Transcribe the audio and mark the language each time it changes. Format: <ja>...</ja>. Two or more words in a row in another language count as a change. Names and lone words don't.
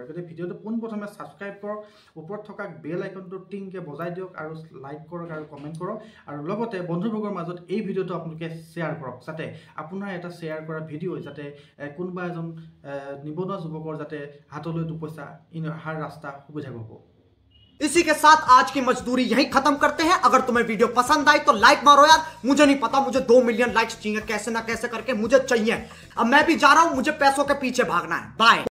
<as>গতিকে ভিডিঅ'টো পোনপ্ৰথমে ছাবস্ক্ৰাইব কৰক, ওপৰত থকা বেল আইকনটো টিংকৈ বজাই দিয়ক আৰু লাইক কৰক আৰু কমেণ্ট কৰক, আৰু লগতে বন্ধুবৰ্গৰ মাজত এই ভিডিঅ'টো আপোনালোকে শ্বেয়াৰ কৰক, যাতে আপোনাৰ এটা শ্বেয়াৰ কৰা ভিডিঅ' যাতে কোনোবা এজন নিবনুৱা যুৱকৰ যাতে হাতলৈ দুপইচা অহাৰ ৰাস্তা সুবিধা পাব।</as> <hi>इसी के साथ आज की मजदूरी यहीं खत्म करते हैं। अगर तुम्हें वीडियो पसंद आई तो लाइक मारो यार, मुझे नहीं पता, मुझे 2 मिलियन लाइक्स चाहिए, कैसे ना कैसे करके मुझे चाहिए। अब मैं भी जा रहा हूं, मुझे पैसों के पीछे भागना है। बाय।</hi>